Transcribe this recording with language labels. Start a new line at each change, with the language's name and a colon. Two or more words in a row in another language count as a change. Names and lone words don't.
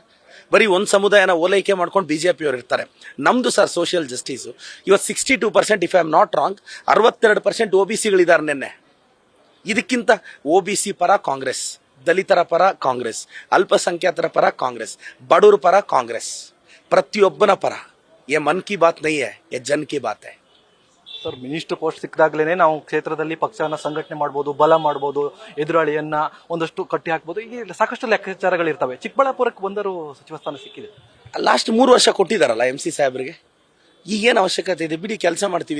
Kannada: ಬರೀ ಒಂದು ಸಮುದಾಯನ ಓಲೈಕೆ ಮಾಡ್ಕೊಂಡು BJP ಅವ್ರು ಇರ್ತಾರೆ. ನಮ್ದು ಸರ್
English: social justice.
Kannada: ಇವತ್ತು 62%,
English: if I am not wrong,
Kannada: 62% OBCಗಳಿದ್ದಾರೆ. ನೆನ್ನೆ ಇದಕ್ಕಿಂತ OBC ಪರ ಕಾಂಗ್ರೆಸ್, ದಲಿತರ ಪರ ಕಾಂಗ್ರೆಸ್, ಅಲ್ಪಸಂಖ್ಯಾತರ ಪರ ಕಾಂಗ್ರೆಸ್, ಬಡವರ ಪರ ಕಾಂಗ್ರೆಸ್, ಪ್ರತಿಯೊಬ್ಬನ ಪರ.
Hindi: ये मन की बात नहीं है, ये जन की बात है.
Kannada: ಸರ್,
English: minister post
Kannada: ಸಿಕ್ಕಿದಾಗ್ಲೇನೆ ನಾವು ಕ್ಷೇತ್ರದಲ್ಲಿ ಪಕ್ಷವನ್ನ ಸಂಘಟನೆ ಮಾಡ್ಬೋದು, ಬಲ ಮಾಡ್ಬೋದು, ಎದುರಾಳಿಯನ್ನ ಒಂದಷ್ಟು ಕಟ್ಟಿ ಹಾಕ್ಬೋದು. ಈಗ ಸಾಕಷ್ಟು ಲೆಕ್ಕಾಚಾರಗಳಿರ್ತವೆ. ಚಿಕ್ಕಬಳ್ಳಾಪುರಕ್ಕೆ ಬಂದರೂ ಸಚಿವ ಸ್ಥಾನ ಸಿಕ್ಕಿದೆ. ಲಾಸ್ಟ್ 3 ವರ್ಷ ಕೊಟ್ಟಿದಾರಲ್ಲ MC ಸಾಹೇಬ್ರಿಗೆ. ಈಗೇನು ಅವಶ್ಯಕತೆ ಇದೆ? ಬಿಡಿ, ಕೆಲಸ ಮಾಡ್ತೀವಿ.